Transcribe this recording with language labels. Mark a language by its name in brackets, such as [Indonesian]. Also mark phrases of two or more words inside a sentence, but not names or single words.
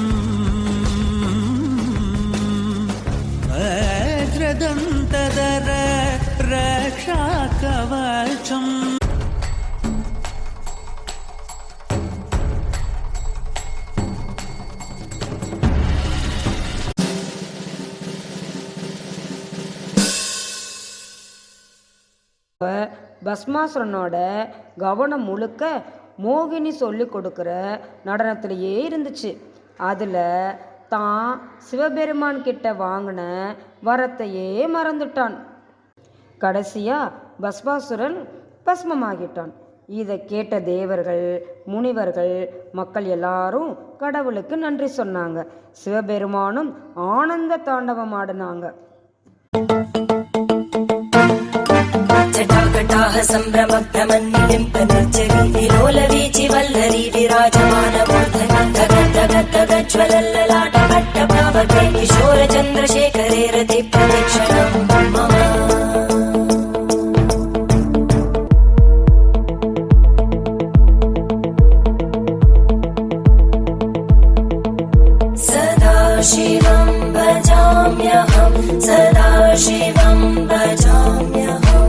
[Sanskrit] वज्रदन्तधर रक्षाकवचम् [Tamil] பஸ்மாசுரனோட கவனம் முழுக்க மோகினி சொல்லி கொடுக்குற நடனத்திலேயே இருந்துச்சு. அதில் தான் சிவபெருமான் கிட்ட வாங்கின வரத்தையே மறந்துட்டான். கடைசியாக பஸ்மாசுரன் பஸ்மமாகிட்டான். இதை கேட்ட தேவர்கள், முனிவர்கள், மக்கள் எல்லாரும் கடவுளுக்கு நன்றி சொன்னாங்க. சிவபெருமானும் ஆனந்த தாண்டவம் ஆடினாங்க. [Sanskrit] जटाकटाह सम्भ्रमग्धमन्निलिम्पनिर्जरी विलोलवीचि वल्लरी विराजमानमूर्धनि धगद्धगद्धगज्ज्वलल्ललाटभट्टभावके किशोरचन्द्रशेखरे रति प्रदक्षिणं मम सदा शिवं भजाम्यहं सदा शिवं भजाम्यहम्